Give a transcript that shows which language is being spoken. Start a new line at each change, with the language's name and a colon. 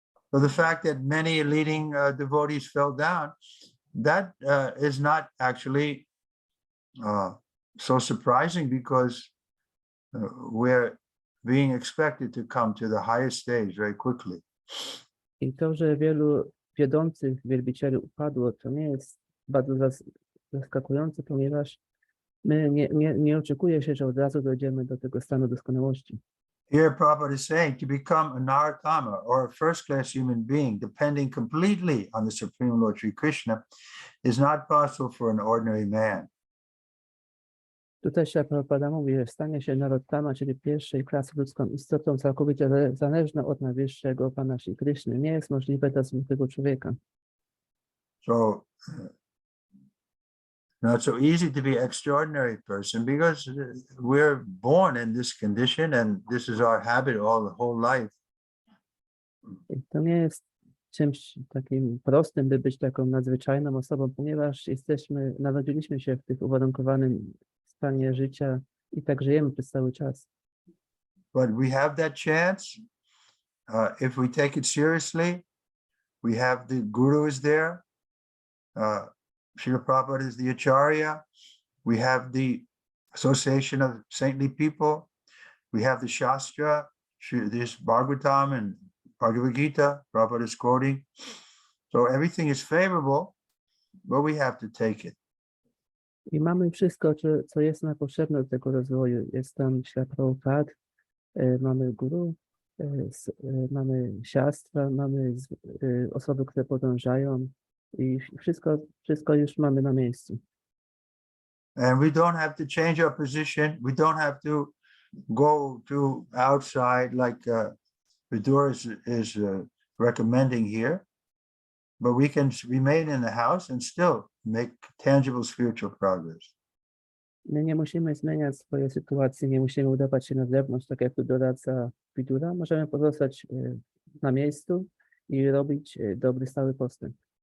English: So the fact that many leading devotees fell down, that is not actually so surprising, because we're being expected to come to the highest stage very quickly.
Polish: I to, że wielu wiodących wielbicieli upadło, to nie jest bardzo zaskakujące, ponieważ my nie oczekuje się, że od razu dojdziemy do tego stanu doskonałości.
English: Here Prabhupada is saying to become a Narottama, or a first-class human being, depending completely on the Supreme Lord Sri Krishna, is not possible for an ordinary man.
Polish: Tutaj się Prabhupada mówi, że stanie się Narottama, czyli pierwszej klasy ludzką istotą całkowicie zależną od najwyższego Pana Shri Krishny, nie jest możliwe dla zwykłego człowieka.
English: So not so easy to be an extraordinary person, because we're born in this condition and this is our habit all the whole life.
Polish: I to nie jest czymś takim prostym, by być taką nadzwyczajną osobą, ponieważ narodziliśmy się w tym uwarunkowanym stanie życia i tak żyjemy przez cały czas.
English: But we have that chance if we take it seriously. We have the Guru is there. Srila Prabhupada is the Acharya. We have the association of saintly people. We have the Shastra, this Bhagavatam and Bhagavad Gita, Prabhupada is quoting. So everything is favorable, but we have to take it.
Polish: I mamy wszystko, co jest nam potrzebne do tego rozwoju. Jest tam Śrila Prabhupada, mamy guru, mamy siastra, mamy osoby, które podążają, i wszystko już mamy na miejscu.
English: And we don't have to change our position. We don't have to go to outside like Vidura is recommending here, but we can remain in the house and still make tangible spiritual progress.
Polish: My nie musimy zmieniać swojej sytuacji, nie musimy udawać się na zewnątrz, tak jak tu doradza Vidura. Możemy pozostać na miejscu i robić dobry, stały postęp.